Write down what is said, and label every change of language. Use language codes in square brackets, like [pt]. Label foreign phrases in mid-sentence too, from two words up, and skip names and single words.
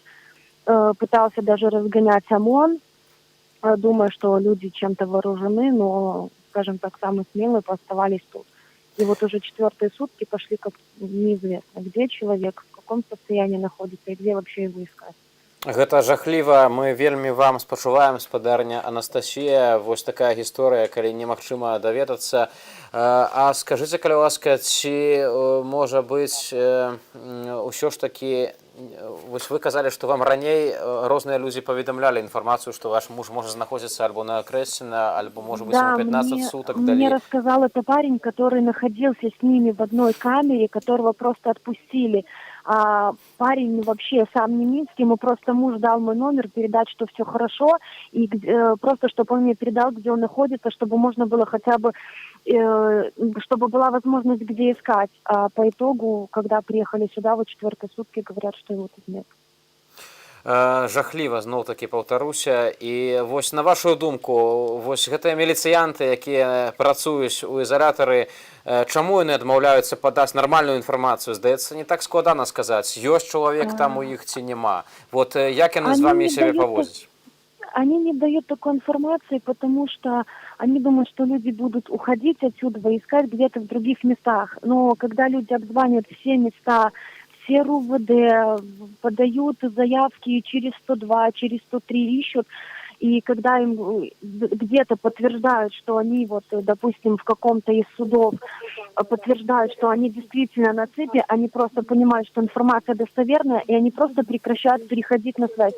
[ru] Пытался даже разгонять ОМОН, думая, что люди чем-то вооружены, но, скажем так, самые смелые оставались тут. И вот уже 4-е сутки пошли, как неизвестно, где человек, в каком состоянии находится и где вообще его искать. [be] Гэта жахліва. Мы вельмі вам спачуваем, спадарня Анастасія. Вось такая гісторыя, калі немагчыма даведацца. А скажыце, калі ласка, ці можа быць усё ж такі, вось вы казалі, што вам раней розныя людзі паведамлялі інфармацыю, што ваш муж можа знаходзіцца альбо на Акрэсціна, альбо, можа быць, [ru] ему 15 суток далі. Мне рассказал это парень, который находился с ними в одной камере, которого просто отпустили. А парень вообще сам не минский, ему просто муж дал мой номер, передать, что все хорошо, и просто, чтобы он мне передал, где он находится, чтобы можно было хотя бы, чтобы была возможность, где искать. А по итогу, когда приехали сюда, вот 4-е сутки, говорят, что его тут нет. [be] Жахліва, зноў-такі паўтаруся. І вось на вашу думку, вось гэтыя міліцыянты, якія працуюць у ізалятары, чаму яны адмаўляюцца падаць нармальную інфармацыю? Здаецца, не так складана сказаць, ёсць чалавек там у іх ці няма. Вот як яны з вамі сябе паводзяць? [ru] Они не дают такой информации, потому что они думают, что люди будут уходить отсюда и искать где-то в других местах. Но когда люди обзванивают все места, все РУВД, подают заявки через 102, через 103 ищут, и когда им где-то подтверждают, что они, вот, допустим, в каком-то из судов подтверждают, что они действительно на цепи, они просто понимают, что информация достоверная, и они просто прекращают переходить на связь.